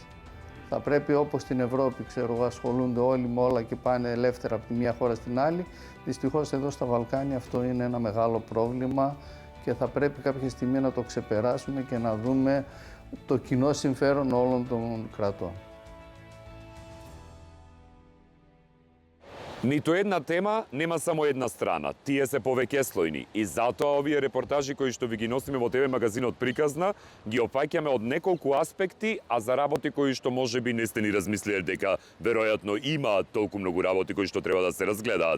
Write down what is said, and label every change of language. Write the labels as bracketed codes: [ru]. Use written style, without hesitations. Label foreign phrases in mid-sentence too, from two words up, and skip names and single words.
[el] Θα πρέπει, όπως στην Ευρώπη, ασχολούνται όλοι με όλα και πάνε ελεύθερα από τη μία χώρα στην άλλη. Δυστυχώς εδώ στα Βαλκάνια αυτό είναι ένα μεγάλο πρόβλημα και θα πρέπει κάποια στιγμή να το ξεπεράσουμε και να δούμε το κοινό συμφέρον όλων των κρατών. [mk] Ниту една тема нема само една страна. Тие се повеќеслојни и затоа овие репортажи кои што ви ги носиме во ТВ магазинот Приказна ги опаќаме од неколку аспекти, а за работи кои што можеби не сте ни размислиле дека веројатно имаат толку многу работи кои што треба да се разгледаат.